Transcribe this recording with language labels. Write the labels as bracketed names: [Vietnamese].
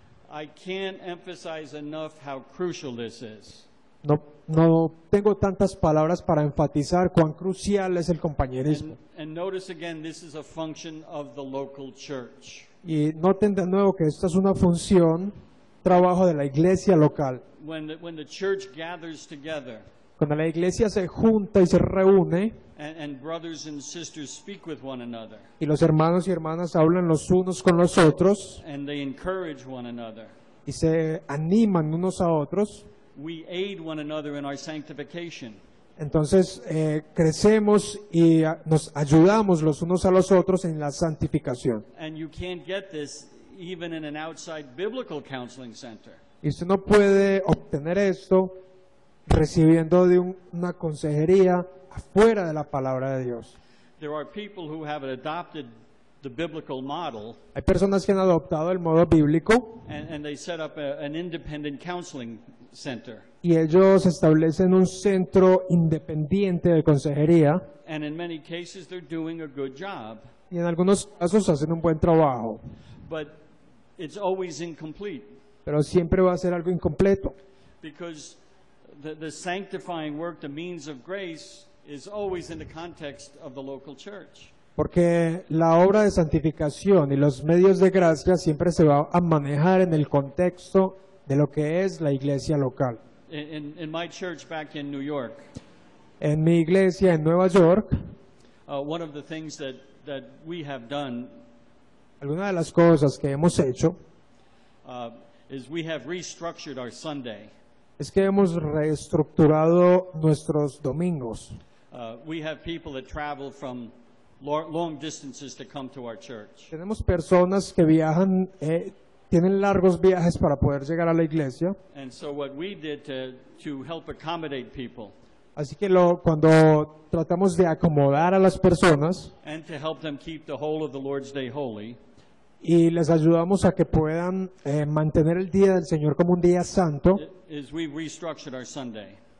[English] I can't emphasize enough how crucial this is. [Spanish] No tengo tantas palabras para enfatizar cuán crucial es el compañerismo. [English] And notice again, this is a function of the local church. [Spanish] Y noten de nuevo que esta es una función, trabajo de la iglesia local. [English] When the church gathers together [Spanish] Cuando la iglesia se junta y se reúne [English] and brothers and sisters speak with one another [Spanish] y los hermanos y hermanas hablan los unos con los otros [English] and they encourage one another, [Spanish] y se animan unos a otros, [English] we aid one another in our sanctification. [Spanish] entonces crecemos y nos ayudamos los unos a los otros en la santificación. [English] And you can't get this even in an outside biblical counseling center. [Spanish] Y usted no puede obtener esto recibiendo de una consejería afuera de la palabra de Dios. [English] There are people who have adopted the biblical model [Spanish] Hay personas que han adoptado el modo bíblico [English] and they set up an independent counseling center. [Spanish] y ellos establecen un centro independiente de consejería [English] And in many cases, they're doing a good job, [Spanish] y en algunos casos hacen un buen trabajo, [English] but it's always incomplete [Spanish] pero siempre va a ser algo incompleto, [English] because the sanctifying work, the means of grace, is always in the context of the local church. [Spanish] porque la obra de santificación y los medios de gracia siempre se va a manejar en el contexto de lo que es la iglesia local. [English] In my church back in New York, [Spanish] En mi iglesia en Nueva York, [English] one of the things that we have done [Spanish] algunas de las cosas que hemos hecho [English] is we have restructured our Sunday. [Spanish] es que hemos reestructurado nuestros domingos. [English] We have people that travel from long distances to come to our church. [Spanish] Tenemos personas que viajan, tienen largos viajes para poder llegar a la iglesia. [English] And so what we did to help accommodate people [Spanish] Así que cuando tratamos de acomodar a las personas [English] and to help them keep the whole of the Lord's Day holy, [Spanish] y les ayudamos a que puedan mantener el día del Señor como un día santo, [English] is we restructured our Sunday.